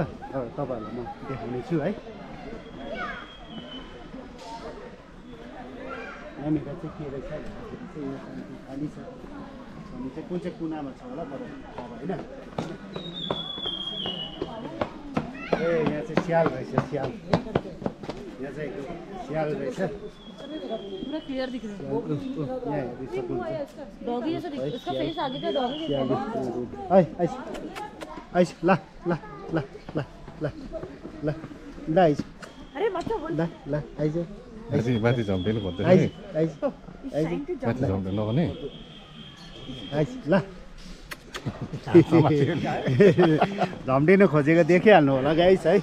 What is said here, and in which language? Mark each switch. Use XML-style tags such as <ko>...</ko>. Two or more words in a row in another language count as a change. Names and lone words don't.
<ne>तपाईँहरूलाई म देखाउने छु है। यहाँनिर चाहिँ के रहेछ खाली छ भने चाहिँ कुन चाहिँ कुनामा छ होला तर होइन। ए यहाँ चाहिँ स्याल रहेछ, स्याल। यहाँ चाहिँ स्याल रहेछ।</ne> <hi>पूरा क्लियर दिख रहा है।</hi> <ne>यहाँ हेर्नु सक्नुहुन्छ।</ne> <hi>डॉगी जैसा दिख, इसका फेस आगे का डॉगी जैसा।</hi> <ne>आइस आइस ल ल ल ल ल ल ल आइस।</ne> <hi>अरे मत बोल।</hi> <ne>ल ल आइस माथि झम्टेनु पर्दैन आइस आइस माथि झम्टे नभने आइस ल झम्टिनु खोजेको देखिहाल्नु होला गाइस है।</ne>